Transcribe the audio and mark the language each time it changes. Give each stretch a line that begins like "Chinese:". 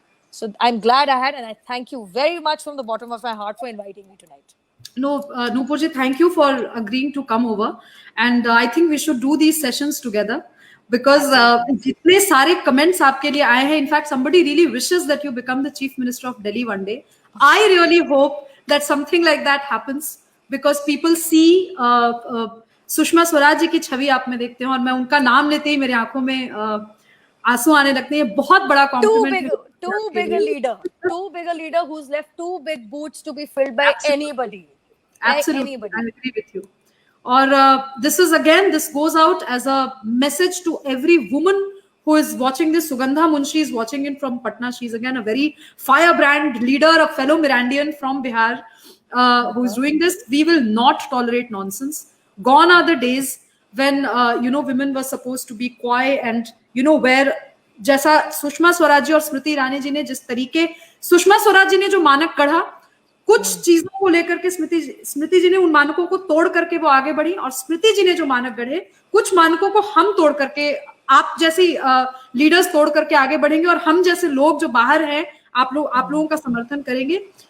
English: So I'm glad I had, and I thank you very much from the bottom of my heart for inviting me tonight. No, Nupurji, thank you for agreeing to come over, and I think we should do these sessions together, because
Hindi: jitne sare comments aapke liye aaye hain,
English: in fact somebody really wishes that you become the Chief Minister of Delhi one day. I really hope that something like that happens, because people see
Hindi: Sushma Swaraj ji की छवि आप में देखते हैं, और मैं उनका नाम लेते ही मेरे आंखों में आंसू आने लगते हैं। बहुत बड़ा complement.
English: Too big a leader who's left too big boots to be filled by anybody. Absolutely, I agree with you. Or this goes out as a message to every woman who is watching this. Sugandha Munshi is watching it from Patna. She's again a very firebrand leader, a fellow Mirandian from Bihar, who is doing this. We will not tolerate nonsense. Gone are the days when women were supposed to be coy and where
Hindi: जैसा सुषमा स्वराज जी और स्मृति ईरानी जी ने जिस तरीके, सुषमा स्वराज जी ने जो मानक गढ़ा, कुछ चीजों को लेकर के स्मृति जी ने उन मानकों को तोड़ करके वो आगे बढ़ी, और स्मृति जी ने जो मानक गढ़े, कुछ मानकों को हम तोड़ करके, आप जैसी लीडर्स तोड़ करके आगे बढ़ेंगे, और हम जैसे लोग जो बाहर हैं, आप लोगों का समर्थन करेंगे।